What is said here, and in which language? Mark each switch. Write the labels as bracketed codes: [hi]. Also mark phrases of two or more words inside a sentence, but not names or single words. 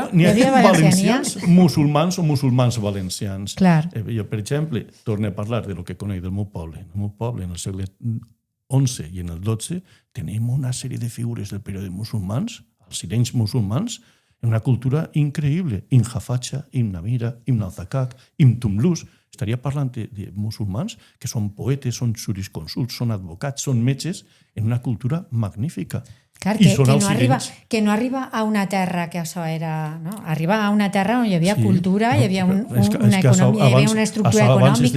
[ca] N'hi havia valencians musulmans o musulmans valencians. Clar. Jo, per exemple, torno a parlar de lo que conec del meu poble. El meu poble, en el segle XI i en el XII, tenim una sèrie de figures del període musulmans, els sirenys musulmans, en una cultura increïble. Ibn Jafacha, Ibn Namira, Ibn al-Zakak, Ibn Tumlus. Estaria parlant de musulmans que són poetes, són jurisconsults, són advocats, són metges, en una cultura magnífica. Clar, que no arriba a una terra que això era... No? Arriba a una terra on hi havia cultura, hi havia una economia, hi havia una estructura econòmica.